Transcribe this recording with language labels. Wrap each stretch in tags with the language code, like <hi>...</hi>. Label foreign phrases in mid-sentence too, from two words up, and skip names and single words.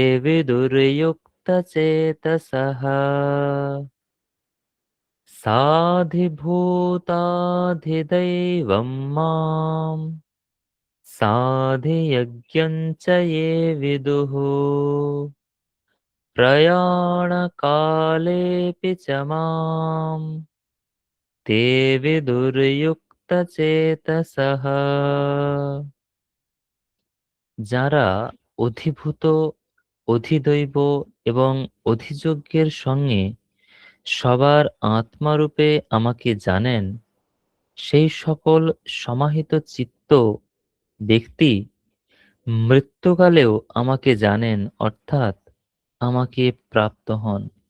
<sa>विदुर्युक्तचेतसः साधिभूताधिदैवं मां साधियज्ञं च ये विदुः प्रयाणकालेऽपि च मां ते विदुर्युक्तचेतसः।</sa> <bn>যারা অধিভূত অধিদৈব এবং অধিযজ্ঞের সঙ্গে সবার আত্মারূপে আমাকে জানেন, সেই সকল সমাহিত চিত্ত ব্যক্তি মৃত্যুকালেও আমাকে জানেন, অর্থাৎ আমাকে প্রাপ্ত হন।</bn>